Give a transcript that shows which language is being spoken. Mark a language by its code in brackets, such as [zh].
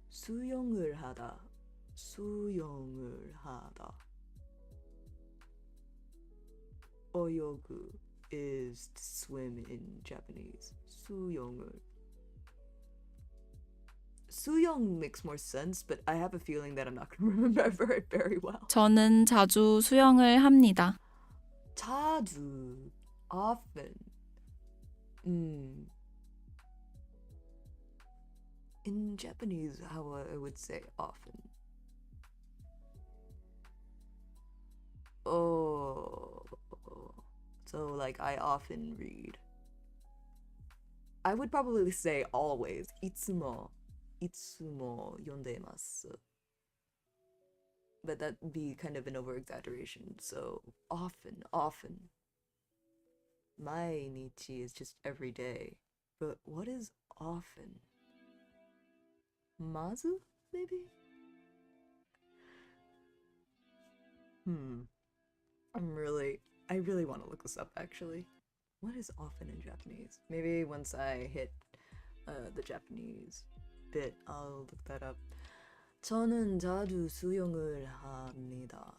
[ko] 수영을 하다. 수영을 하다. [en] 어요구 is to swim in Japanese. [ko] 수영을. [en] 수영 makes more sense, but I have a feeling that I'm not going to remember it very well. [ko] 저는 자주 수영을 합니다. [en] 자주, often. In Japanese, how I would say often. Oh, so like I often read. I would probably say always. [ja] いつも読んでます. [en] But that'd be kind of an over-exaggeration. So often. 毎日 is just every day. But what is often? Mazu, maybe? I really want to look this up actually. What is often in Japanese? Maybe once I hit the Japanese bit, I'll look that up. [ko] 저는 자주 수영을 합니다.